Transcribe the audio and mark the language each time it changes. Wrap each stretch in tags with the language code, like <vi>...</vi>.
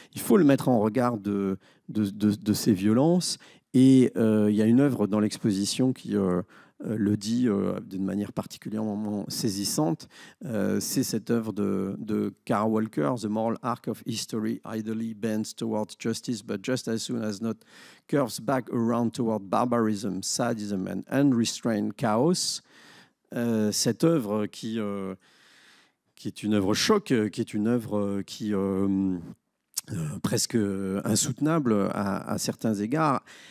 <fr>Il faut le mettre en regard de ces violences. Et il y a une œuvre dans l'exposition qui le dit d'une manière particulièrement saisissante. C'est cette œuvre de Carl Walker,</fr> <en>The Moral Arc of History idly bends towards justice, but just as soon as not curves back around toward barbarism, sadism and unrestrained chaos.</en> <fr>Cette œuvre qui est une œuvre choc, qui est une œuvre qui presque insoutenable à certains égards.</fr>